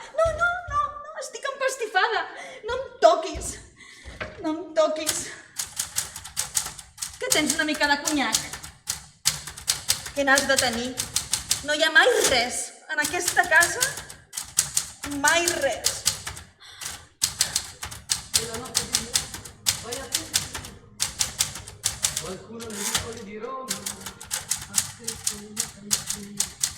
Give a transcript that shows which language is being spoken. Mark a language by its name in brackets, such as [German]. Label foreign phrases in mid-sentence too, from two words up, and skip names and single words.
[Catalan] No, estic empastifada. No em tens una mica de conyac? Què n'has de tenir? No hi ha mai res. En aquesta casa, mai res. [Italian] Qualcuno nei vicoli di Roma ha scritto una canzone.